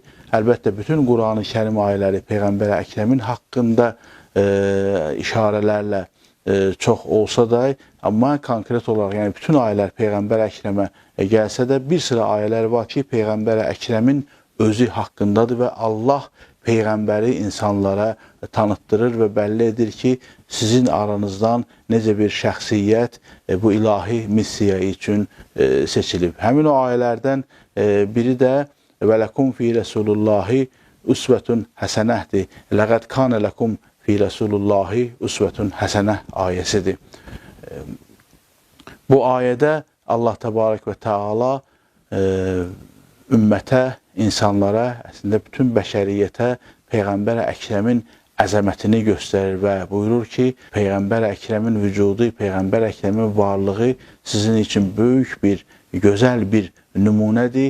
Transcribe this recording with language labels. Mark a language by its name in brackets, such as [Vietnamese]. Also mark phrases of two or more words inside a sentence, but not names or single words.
[Azerbaijani] Əlbəttə, bütün Qur'an-ı Kərim ayələri Peyğəmbər Əkrəmin haqqında işarələrlə çox olsa da, amma konkret olaraq, yəni bütün ayələr Peyğəmbər Əkrəmə gəlsə də, bir sıra ayələr var ki, Peyğəmbər Əkrəmin özü haqqındadır və Allah Peyğəmbəri insanlara tanıtdırır və bəlli edir ki, sizin aranızdan necə bir şəxsiyyət bu ilahi missiya üçün seçilib. Həmin o ayələrdən biri də [Arabic] وَلَكُمْ فِي رَسُولُ اللّٰهِ اُسْوَةٌ حَسَنَهْدِ لَقَدْ كَانَ لَكُمْ فِي رَسُولُ اللّٰهِ اُسْوَةٌ حَسَنَهْ ayəsidir. [Azerbaijani] Bu ayədə Allah Təbarək və Teala ümmətə, insanlara, əslində bütün bəşəriyyətə Peyğəmbər Əkrəmin əzəmətini göstərir və buyurur ki, Peyğəmbər Əkrəmin vücudu, Peyğəmbər Əkrəmin varlığı sizin üçün böyük bir, gözəl bir nümunədir.